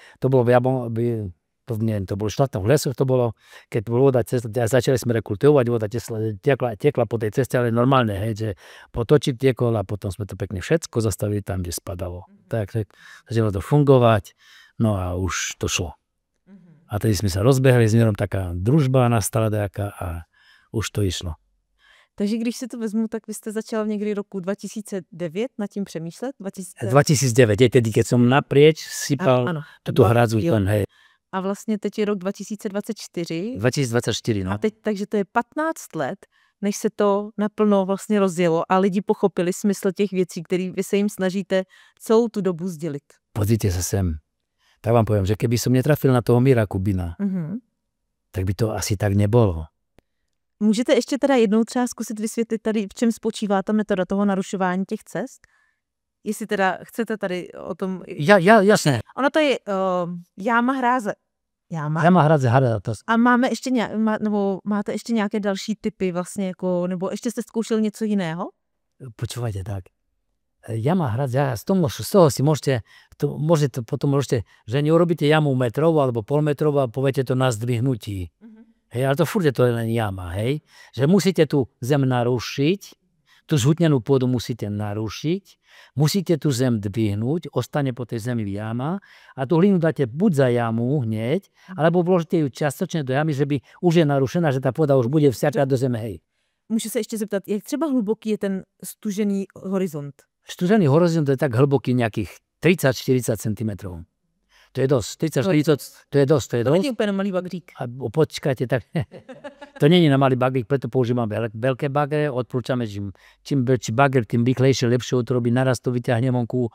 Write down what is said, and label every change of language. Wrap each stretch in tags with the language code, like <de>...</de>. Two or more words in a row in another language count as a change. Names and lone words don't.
<sk>To bolo to bolo štátne v lesoch, to bolo, keď bolo voda cesta, začali sme rekultivovať, voda tekla po tej ceste, ale normálne, hej, že potočí tiekol a potom sme to pekne všetko zastavili tam, kde spadalo. Tak začalo to fungovať, no a už to šlo. A tedy sme sa rozbehli s Mirom, taká družba nastala nejaká a už to išlo.</sk> <cs>Takže když si to vezmu, tak vy jste začal někdy roku 2009 nad tím přemýšlet?</cs> <sk>2009, je tedy, keď som naprieč sypal tú hradzu, hej.</sk> <cs>A vlastně teď je rok 2024.</cs> <sk>2024, no.</sk> <cs>A teď, takže to je 15 let, než se to naplno vlastně rozjelo a lidi pochopili smysl těch věcí, které vy se jim snažíte celou tu dobu sdělit.</cs> <sk>Pozrite sa sem. Tak vám poviem, že keby som netrafil na toho Mira Kubína, tak by to asi tak nebolo.</sk> <cs>Můžete ještě teda jednou třeba zkusit vysvětlit tady, v čem spočívá ta metoda toho narušování těch cest? Jestli teda chcete tady o tom...</cs> <sk>Jasné.</sk> <cs>Ono to je jáma hráze. Jáma hráze. A máte ještě nějaké další typy vlastně, jako, nebo ještě jste zkoušel něco jiného?</cs> <sk>Počúvajte tak. Jama hradze, z toho si môžete potom, že neurobíte jamu metrovú alebo polmetrovú a poviete to na zdvihnutí. Hej, ale to furt je to len jama, hej. Že musíte tú zem narušiť, tú zhutnenú pôdu musíte narušiť, musíte tú zem dvihnúť, ostane po tej zemi jama a tú hlinu dáte buď za jamu hneď, alebo vložíte ju čiastočne do jamy, že by už je narušená, že tá pôda už bude vsiačať do zeme, hej.</sk> <cs>Můžu se ještě zeptat, jak třeba hluboký je ten stužený horizont?</cs> <sk>Stužený horizont je tak hlboký nejakých 30-40 cm. To je dosť. 30-40, to je dosť. To nie je úplne malý bagrík. Počkajte, tak to nie je na malý bagrík, preto používam veľké bagre. Odporúčame, čím väčší bagr, tým rýchlejšie, lepšie to robí, naraz to vyťahne vonku.</sk>